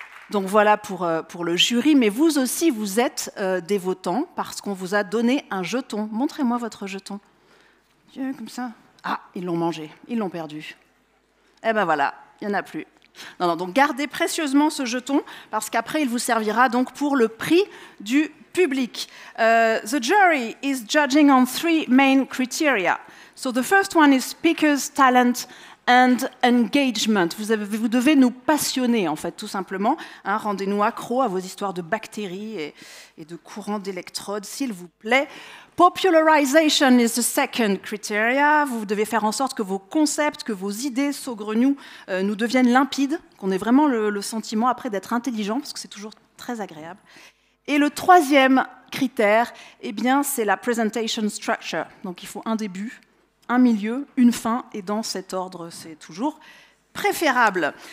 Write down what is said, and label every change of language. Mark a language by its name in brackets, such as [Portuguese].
[French] Donc voilà pour le jury, mais vous aussi, vous êtes des votants parce qu'on vous a donné un jeton. Montrez-moi votre jeton. Comme ça. Ah, ils l'ont mangé, ils l'ont perdu. Eh ben voilà, il n'y en a plus. Non, donc gardez précieusement ce jeton, parce qu'après, il vous servira donc pour le prix du public. [English] The jury is judging on 3 main criteria. So the first one is speaker's talent and engagement. [French] Vous devez nous passionner, en fait, tout simplement. Hein, rendez-nous accro à vos histoires de bactéries et de courants d'électrodes, s'il vous plaît. [English] Popularization is the second criteria. [French] Vous devez faire en sorte que vos concepts, que vos idées saugrenues nous deviennent limpides, qu'on ait vraiment le sentiment après d'être intelligent, parce que c'est toujours très agréable. Et le troisième critère, eh bien, c'est la presentation structure. Donc il faut un début, un milieu, une fin, et dans cet ordre, c'est toujours préférable.